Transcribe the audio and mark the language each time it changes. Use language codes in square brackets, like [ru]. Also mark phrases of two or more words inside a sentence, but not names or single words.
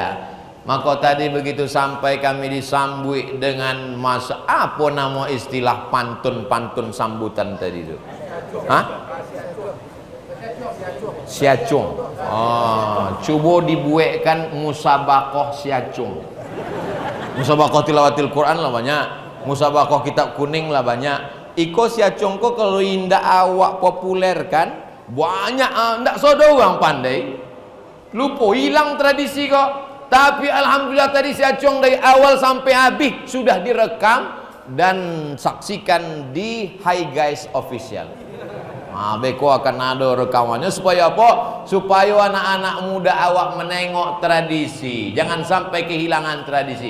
[id] Maka tadi begitu sampai kami disambut dengan masa apa nama istilah pantun sambutan tadi itu? Hah? Siacung. Coba dibuatkan musabakoh siacung. Musabakoh tilawatil Quran lah banyak. Musabakoh kitab kuning lah banyak. [min] Iko siacung ko kalau indah awak populer kan banyak, ndak sodo orang pandai. [id] Lupa hilang tradisi kok. Tapi alhamdulillah tadi siacung dari awal sampai habis sudah direkam dan saksikan di Hi Guys Official. Beko akan ada rekamannya supaya apa? Supaya anak-anak muda awak menengok tradisi. Jangan sampai kehilangan tradisi.